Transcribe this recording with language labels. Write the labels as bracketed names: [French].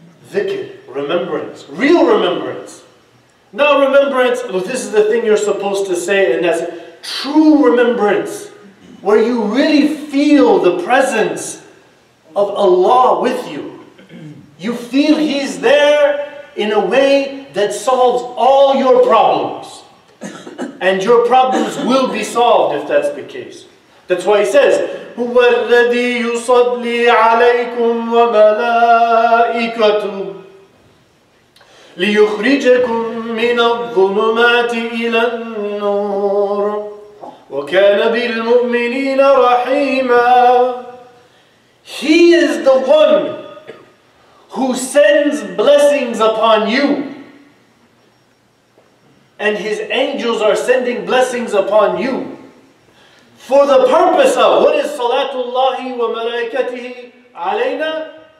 [English] Dhikr, remembrance, real remembrance. Not remembrance, this is the thing you're supposed to say, and that's true remembrance, where you really feel the presence of Allah with you. You feel He's there in a way that solves all your problems. And your problems will be solved if that's the case. That's why He says, [Arabic] هُوَ الَّذِي يُصَلِّي عَلَيْكُمْ وَمَلَائِكَتُهُ لِيُخْرِجَكُمْ مِنَ الظُّلُمَاتِ إِلَى النُّورِ وَكَانَ بِالْمُؤْمِنِينَ رَحِيمًا. [English] He is the one who sends blessings upon you. And His angels are sending blessings upon you. For the purpose of, what is [Arabic] Salatullahi wa malaikatihi alayna?